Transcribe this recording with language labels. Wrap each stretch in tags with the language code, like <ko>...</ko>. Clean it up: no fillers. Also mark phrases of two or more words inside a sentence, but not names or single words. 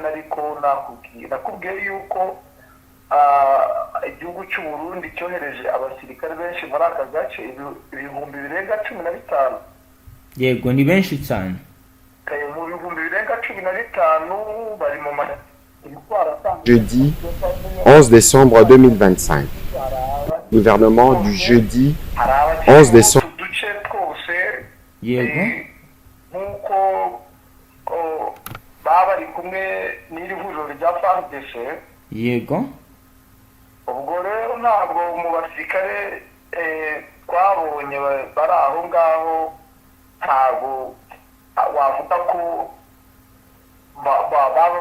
<rw>Ariko nakubwiye yuko igihugu cy'u Burundi cyohereje abasirikare benshi muri aka gace, ibihumbi birenga 15. Yego, ni benshi cyane. Mu bihumbi birenga 15 bari mu</rw> <fr>jeudi 11 décembre 2025. Gouvernement du jeudi 11 décembre.</fr> <rw>Yego. Nkuko baba bari kumwe n'iri huriro rya Fardc. Yego. Ubwo rero ntabwo mu basirikare twabonye bari aho ngaho, ntabwo wavuga ko baba</rw>